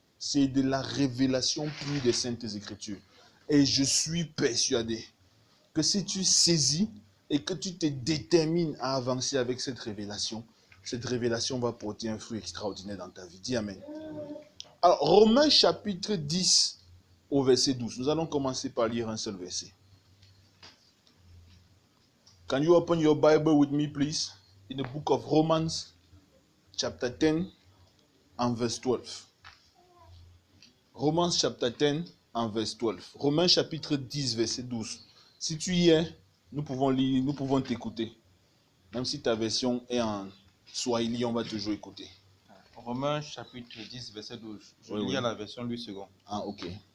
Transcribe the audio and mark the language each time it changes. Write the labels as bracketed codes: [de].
[fr] C'est de la révélation pure des Saintes Écritures. Et je suis persuadé que si tu saisis et que tu te détermines à avancer avec cette révélation va porter un fruit extraordinaire dans ta vie. Dis Amen. Alors, Romains chapitre 10 au verset 12. Nous allons commencer par lire un seul verset. [en] Can you open your Bible with me, please? In the book of Romans, chapter 10 and verse 12. Romans chapter 10 and verse 12. [fr] Romains chapitre 10, verset 12. Si tu y es, nous pouvons lire, nous pouvons t'écouter. Même si ta version est en Swahili, on va toujours écouter. Romains chapitre 10, verset 12. Je lis à la version Louis II. Ah, ok.